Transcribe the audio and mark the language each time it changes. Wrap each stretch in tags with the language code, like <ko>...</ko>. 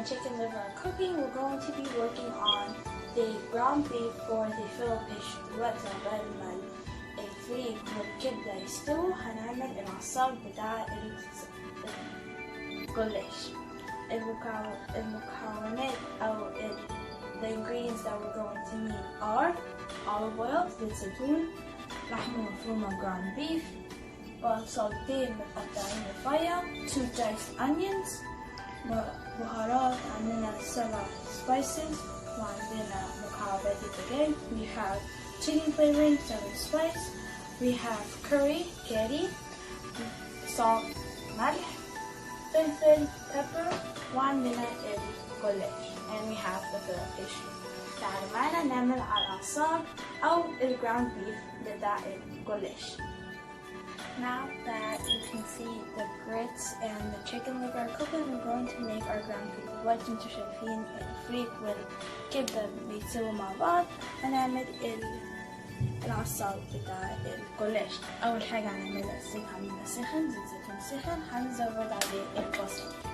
<en>and chicken liver are cooking, we're going to be working on the ground beef for the Fillo Pastery.</en> <ar>دلوقتي عقبال الفريك والكبدة يستووا هنعمل العصاج بتاع الجلاش. المكونات أو</ar> <en>the ingredients that we're going to need are olive oil,</en> <ar>زيت زيتون، لحمة مفرومة</ar> <en>ground beef،</en> <ar>بصلتين متقطعين رفيع،</ar> <en>2 diced onions،</en> <ar>بهارات عندنا</ar> <en>7 spices،</en> <ar>وعندنا مكعبات الدجاج.</ar> <en>We have chicken flavoring 7 spice. We have curry كاري، salt ملح، فلفل pepper،</en> <ar>وعندنا الجلاش.</ar> <en>And we have the Fillo Pastery.</en> <ar>تعالوا معنا نعمل على العصاج أو الجراوند بيف بتاع الجلاش.</ar> <en>Now that you can see the grits and the chicken liver are cooking, we're going to make our ground beef.</en> <ar>دلوقتي انتوا شايفين الفريك والكبدة بيتسووا مع بعض. هنعمل العصاج بتاع الجلاش. أول حاجة هنعملها الزيت عندنا سخن، زيت زيتون سخن، هنزود عليه البصل.</ar>